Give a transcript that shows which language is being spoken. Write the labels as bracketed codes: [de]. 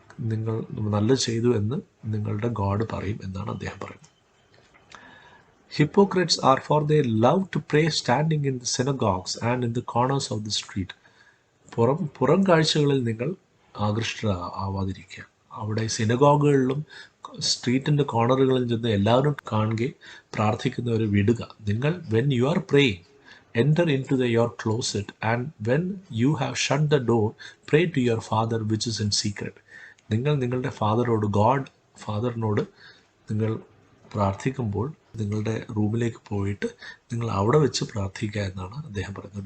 [ml] നിങ്ങൾ നല്ലത് ചെയ്തു എന്ന് നിങ്ങളുടെ ഗോഡ് പറയും എന്നാണ് അദ്ദേഹം പറയുന്നത്. [en] Hypocrites are for they love to pray standing in the synagogues and in the corners of the street. [ml] പുറം കാഴ്ചകളിൽ നിങ്ങൾ ആകൃഷ്ടരാവാതിരിക്കുക. അവിടെ സിനഗോഗുകളിലും സ്ട്രീറ്റിൻ്റെ കോർണറുകളിൽ ചെന്ന് എല്ലാവരും കാണുകയും പ്രാർത്ഥിക്കുന്നവരെ വിടുക. [en] നിങ്ങൾ when you are praying enter into your closet and when you have shut the door pray to your father which is in secret. [ml] നിങ്ങൾ നിങ്ങളുടെ ഫാദറിനോട് നിങ്ങൾ പ്രാർത്ഥിക്കുമ്പോൾ നിങ്ങളുടെ റൂമിലേക്ക് പോയിട്ട് നിങ്ങൾ അവിടെ വെച്ച് പ്രാർത്ഥിക്കുക എന്നാണ് അദ്ദേഹം പറയുന്നത്.